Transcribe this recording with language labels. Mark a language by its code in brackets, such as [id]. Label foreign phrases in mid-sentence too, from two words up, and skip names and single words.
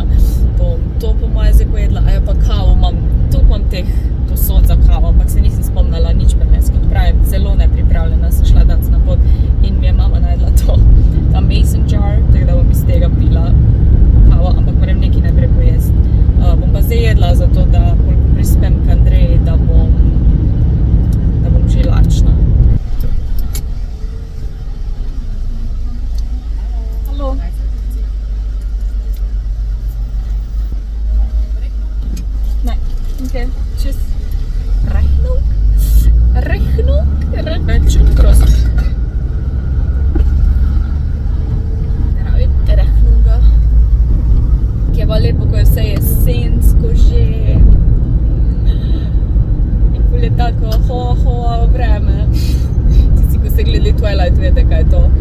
[sl] To po moje zdaj pojedla, a ja pa kavo imam teh posod za kavo, ampak se nisem spomnila nič prenes, kot pravim, zelo nepripravljena sem šla danes na pot in mi je mama naredila ta [en] mason jar, [sl] tako da bom iz tega pila kavo, ampak moram nekaj najprej pojesti. Bom pa zdaj jedla zato, da koliko prispem k Andreji, da bom že lačna. [de] Hallo. Nein, okay, tschüss. Rechnung? Schön groß. Rechnunga. [sl] Ki je pa lepo, ko je vse jesensko že. In ful je tako hoa vreme. Tisti, ko ste gledali Twilight, vete, kaj je to.